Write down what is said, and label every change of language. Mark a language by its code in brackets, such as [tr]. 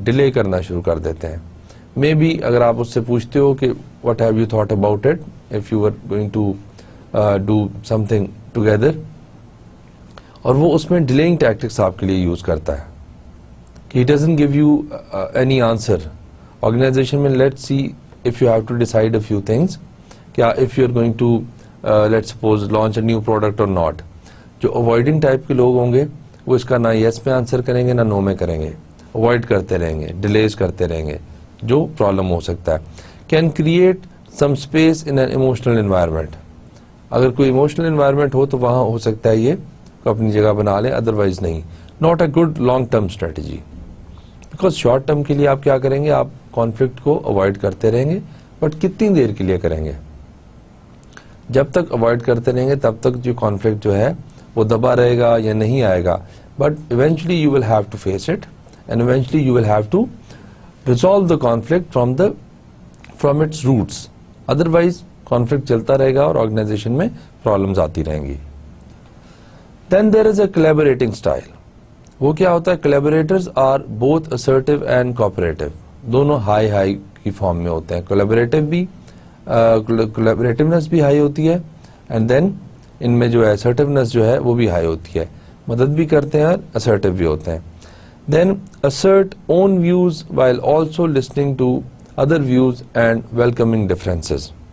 [ur] Delay کرنا شروع کر دیتے ہیں. مے بی اگر آپ اس سے پوچھتے ہو کہ [en] what have you thought about it if you are going to do something together, [ur] اور وہ اس میں ڈیلیئنگ ٹیکٹکس آپ کے لیے یوز کرتا ہے کہ [en] he doesn't give you any answer. Organization میں let's see if you have to decide a few things, کیا if you are going to let's suppose launch a new product or not. [ur] جو avoiding type کے لوگ ہوں گے وہ اس کا نہ yes میں آنسر کریں گے نہ no میں کریں گے, avoid کرتے رہیں گے, delays کرتے رہیں گے, جو پرابلم ہو سکتا ہے. [en] Can create some space in an emotional environment. [ur] اگر کوئی emotional environment ہو تو وہاں ہو سکتا ہے یہ کو اپنی جگہ بنا لیں, ادروائز نہیں. [en] Not a good long term strategy. [ur] Because short term کے لیے آپ کیا کریں گے, آپ کانفلکٹ کو اوائڈ کرتے رہیں گے, بٹ کتنی دیر کے لیے کریں گے؟ جب تک اوائڈ کرتے رہیں گے تب تک جو کانفلکٹ جو ہے وہ دبا رہے گا یا نہیں آئے گا, [en] But eventually you will have to face it and eventually you will have to resolve the conflict from its roots. [ur] Otherwise conflict چلتا رہے گا اور آرگنائزیشن میں پرابلمز آتی رہیں گی. [en] Then there is a collaborating style. [ur] وہ کیا ہوتا ہے؟ [en] Collaborators are both assertive and cooperative. [ur] دونوں ہائی کی فارم میں ہوتے ہیں. کولیبوریٹیونیس بھی ہائی ہوتی ہے, اینڈ دین ان میں جو ہے اسرٹیونیس جو ہے وہ بھی ہائی ہوتی ہے. مدد بھی کرتے ہیں اور اسرٹیو بھی ہوتے ہیں. [en] Then assert own views while also listening to other views and welcoming differences.